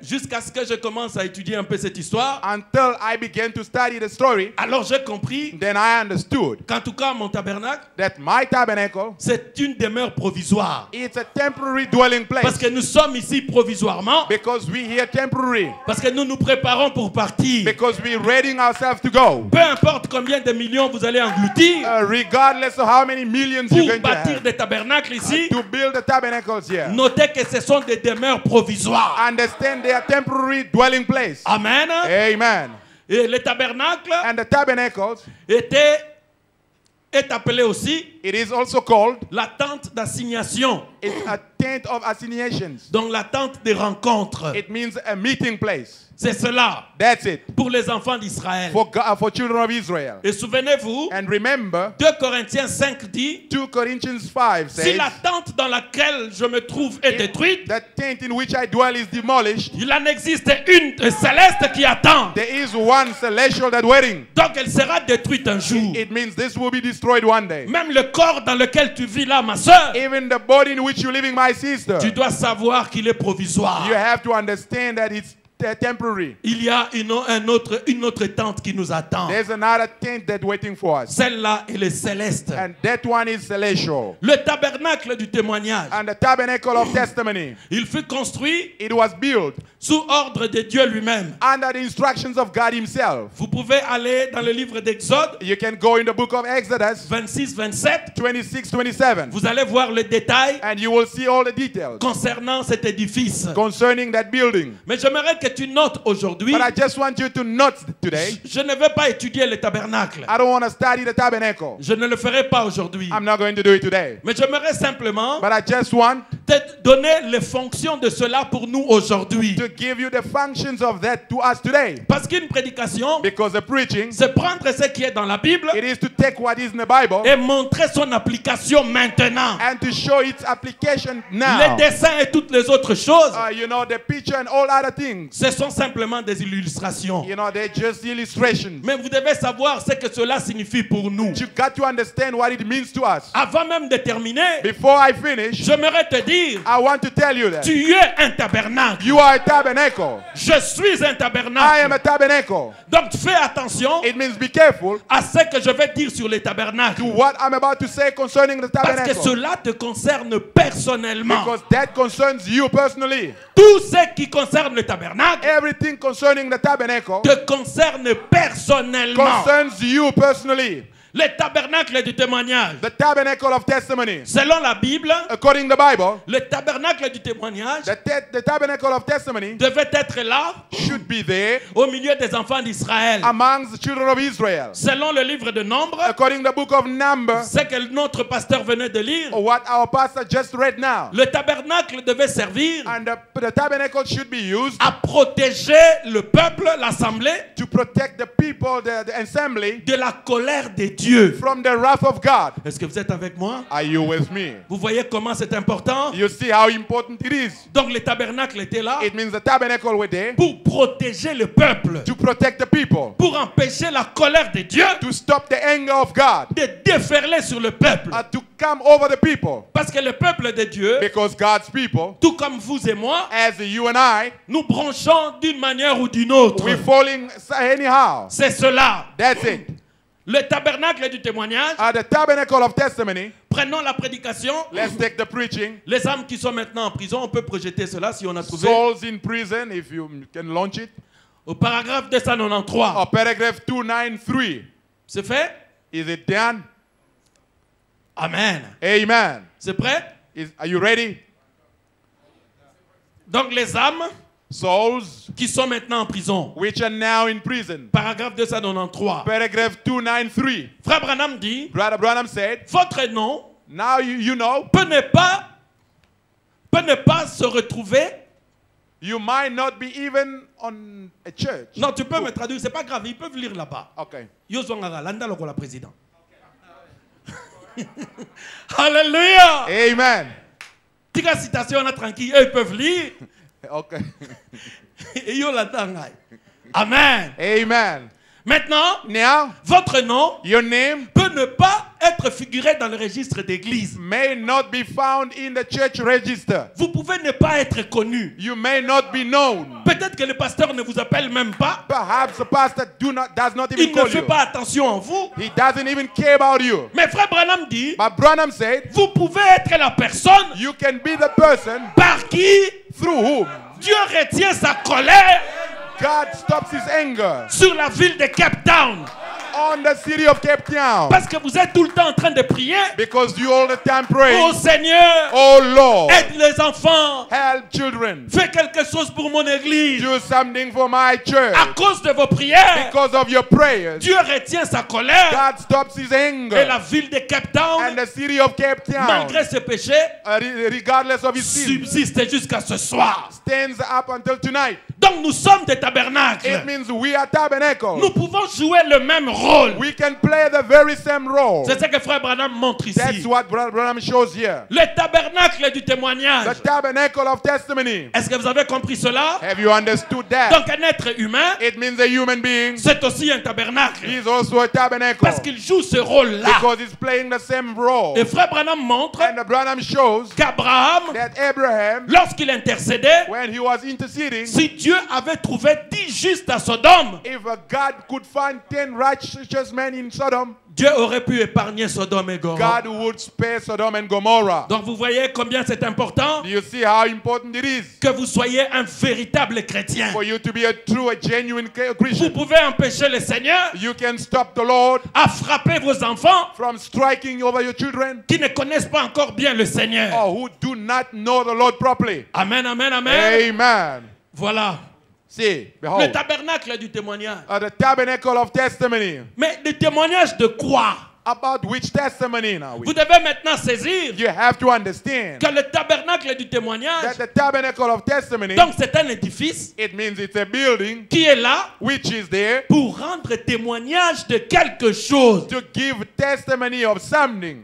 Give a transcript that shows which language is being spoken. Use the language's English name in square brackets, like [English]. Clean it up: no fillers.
[French] Jusqu'à ce que je commence à étudier un peu cette histoire. [English] until I began to study the story. [French] Alors j'ai compris [English] Then I understood [French] qu'en tout cas, mon tabernacle, [English] that my tabernacle, [French] c'est une demeure provisoire. [English] it's a temporary dwelling [French] Parce [English] place [French] que nous sommes ici provisoirement. [English] because we here temporary, [French] Parce que nous nous préparons pour partir. [English] because we're readying ourselves to go. [French] Peu importe combien de millions vous allez engloutir [English] Regardless of how many millions you're [French] pour [English] going to [French] bâtir [English] have, [French] des tabernacles ici, [English] to build the tabernacles here. [French] notez que ce sont des demeures provisoires. [English] Understand they are temporary dwelling place. [French] Amen. [English] Amen. [French] Et les tabernacles [English] And the tabernacles, [French] est appelé aussi [English] it is also called, [French] la tente d'assignation, [English] it's a tent of assignations. [French] donc la tente des rencontres. [English] It means a meeting place. [French] C'est cela [English] That's it. [French] pour les enfants d'Israël. [English] For children of Israel. [French] Et souvenez-vous, [English] And remember, [French] 2 Corinthiens 5 dit, [English] 2 Corinthians 5 [French] si [English] says, [French] la tente dans laquelle je me trouve est détruite, [English] the tent in which I dwell is demolished, [French] il en existe une céleste qui attend. [English] there is one celestial that waiting. [French] Donc elle sera détruite un jour. [English] It means this will be destroyed one day. [French] Même le corps dans lequel tu vis là, ma soeur, [English] Even the body in which you're living, my sister, [French] tu dois savoir qu'il est provisoire. [English] you have to understand that it's temporary. [French] Il y a une autre tente qui nous attend. [English] There's another tent that's waiting for us. [French] Celle-là, elle est céleste. [English] And that one is celestial. [French] Le tabernacle du témoignage, [English] And the tabernacle of testimony, [French] il fut construit [English] it was built [French] sous ordre de Dieu lui-même. [English] under the instructions of God himself. [French] Vous pouvez aller dans le livre d'Exode [English] You can go in the book of Exodus [French] 26-27. [English] 26-27, [French] Vous allez voir le détail [English] and you will see all the details [French] concernant cet édifice. [English] concerning that building. [French] Mais j'aimerais que tu notes aujourd'hui, [English] But I just want you to note today, [French] je ne veux pas étudier le tabernacle. [English] I don't want to study the tabernacle. [French] Je ne le ferai pas aujourd'hui. [English] I'm not going to do it today. [French] Mais j'aimerais simplement [English] But I just want [French] te donner les fonctions de cela pour nous aujourd'hui. [English] to give you the functions of that to us today. [French] Parce qu'une prédication, [English] Because the preaching, [French] c'est prendre ce qui est dans la Bible [English] it is to take what is in the Bible [French] et montrer son application maintenant. [English] and to show its application [French] Les [English] now. [French] dessins et toutes les autres choses, [English] The picture and all other things, [French] ce sont simplement des illustrations. [English] they're just illustrations. [French] Mais vous devez savoir ce que cela signifie pour nous. [English] You got to understand what it means to us. [French] Avant même de terminer, [English] Before I finish, [French] j'aimerais te dire, [English] I want to tell you that [French] tu es un tabernacle. [English] you are a tabernacle. [French] Je suis un [English] I am [French] tabernacle. [English] a tabernacle. [French] Donc fais attention [English] It means be careful [French] à ce que je vais dire sur les tabernacles. [English] to what I'm about to say concerning the [French] Parce que [English] tabernacle. [French] cela te concerne personnellement. [English] Because that concerns you personally. [French] Tout ce qui concerne le tabernacle [English] Everything concerning the tabernacle [French] te concerne personnellement. [English] concerns you personally. [French] Le tabernacle du témoignage. [English] The tabernacle of testimony. [French] Selon la Bible, [English] According to the Bible, [French] le tabernacle du témoignage [English] the tabernacle of testimony [French] devait être là [English] should be there [French] au milieu des enfants d'Israël. [English] amongst the children of Israel. [French] Selon le livre de Nombres, [English] According to the book of Numbers, [French] ce que notre pasteur venait de lire, [English] what our pastor just read now. [French] le tabernacle devait servir [English] And the tabernacle should be used [French] à protéger le peuple, l'assemblée, [English] to protect the people, the assembly, [French] de la colère de Dieu. [English] from the wrath of God. [French] Est-ce que vous êtes avec moi? [English] Are you with me? [French] Vous voyez comment c'est important? [English] You see how important it is. [French] Donc le tabernacle était là [English] It means the tabernacle were there [French] pour protéger le peuple, [English] to protect the people, [French] pour empêcher la colère de Dieu [English] to stop the anger of God, [French] de déferler sur le peuple. [English] to come over the people. [French] Parce que le peuple de Dieu, [English] Because God's people, [French] tout comme vous et moi, [English] as you and I, [French] nous branchons d'une manière ou d'une autre. [English] we're falling anyhow. [French] C'est cela. [English] That's it. [French] Le tabernacle du témoignage, [English] The tabernacle of testimony, [French] prenons la prédication. [English] let's take the preaching. [French] Les âmes qui sont maintenant en prison, on peut projeter cela si on a trouvé. [English] Souls in prison, if you can launch it. [French] Au paragraphe 293. [English] Paragraph 293. [French] C'est fait? [English] Is it done? [French] Amen. [English] Amen. [French] C'est prêt? [English] Are you ready? [French] Donc les âmes [English] souls [French] qui sont maintenant en prison. [English] which are now in prison. [French] Paragraphe 293. [English] Paragraph 293. [French] Frère Branham dit, [English] Brother Branham said, [French] votre nom [English] now you know, [French] peut ne pas se retrouver. [English] you might not be even on a church. [French] Non, tu peux me traduire, c'est pas grave, ils peuvent lire là-bas. [English] Okay. [Lingala] Yozwangara, landa lokola président. [French] Alléluia. Amen. [Lingala] Tika [French] citation, on a tranquille, eux ils peuvent lire. [English] Okay. [Lingala] Et yo landa ngai. Amen. Amen. [French] Maintenant, [English] Now, [French] votre nom [English] your name [French] peut ne pas être figuré dans le registre d'église. [English] may not be found in the church register. [French] Vous pouvez ne pas être connu. [English] You may not be known. [French] Peut-être que le pasteur ne vous appelle même pas. [English] Perhaps the pastor does not even [French] Il ne [English] call [French] fait [English] you. [French] pas attention à vous. [English] He doesn't even care about you. [French] Mais frère Branham dit, [English] But Branham said, [French] vous pouvez être la personne [English] you can be the person [French] par qui [English] through whom [French] Dieu retient sa colère [English] God stops his anger [French] sur la ville de Cape Town. [English] on the city of Cape Town. [French] Parce que vous êtes tout le temps en train de prier. [English] Because you all the time [French] Oh [English] pray, [French] Seigneur, [English] oh Lord, [French] aide les enfants. [English] help children. [French] Fais quelque chose pour mon église. [English] Do something for my church. [French] À cause de vos prières, [English] Because of your prayers, [French] Dieu retient sa colère. [English] God stops his [French] Et [English] anger. [French] la ville de Cape Town, [English] And the city of Cape Town, [French] malgré ses péchés, [English] regardless of his sin, [French] subsiste jusqu'à ce soir. [English] stands up until tonight. [French] Donc nous sommes des [English] It [French] tabernacles. [English] means we are tabernacle. [French] Nous pouvons jouer le même rôle. [English] We can play the very same role. [French] C'est ce que frère Branham montre [English] That's [French] ici. [English] what Brother Branham shows here. [French] Le tabernacle du témoignage. [English] The tabernacle of testimony. [French] Est-ce que vous avez compris cela? [English] Have you understood that? [French] Donc un être humain, [English] It means a human being [French] c'est aussi un tabernacle. [English] is also a tabernacle. [French] Parce qu'il joue ce rôle-là. [English] Because he's playing the same role. [French] Et frère Branham montre [English] And the Branham shows [French] qu'Abraham, [English] that Abraham, [French] lorsqu'il intercédait, [English] when he was interceding, [French] si Dieu avait trouvé 10 justes à Sodome, [English] if God could find 10 righteous men in Sodom, [French] Dieu aurait pu épargner Sodome et Gomorrhe. [English] God would spare Sodom and Gomorrah. [French] Donc vous voyez combien c'est important [English] Do you see how important it is [French] que vous soyez un véritable chrétien. [English] for you to be a true, a genuine [French] Vous [English] Christian? [French] pouvez empêcher le Seigneur [English] You can stop the Lord [French] à frapper vos enfants [English] from striking over your children [French] qui ne connaissent pas encore bien le Seigneur. [English] or who do not know the Lord properly. [French] Amen, amen, amen. [English] Amen. [French] Voilà. [English] See, [French] Le [English] behold, [French] tabernacle du témoignage. [English] the tabernacle of testimony. [French] Mais le témoignage de quoi? [English] About which testimony now? [French] Vous devez maintenant saisir [English] You have to understand [French] que le tabernacle du témoignage, [English] that the tabernacle of testimony, [French] donc c'est un édifice [English] it means it's a building [French] qui est là [English] which is there [French] pour rendre témoignage de quelque chose. [English] to give testimony of something.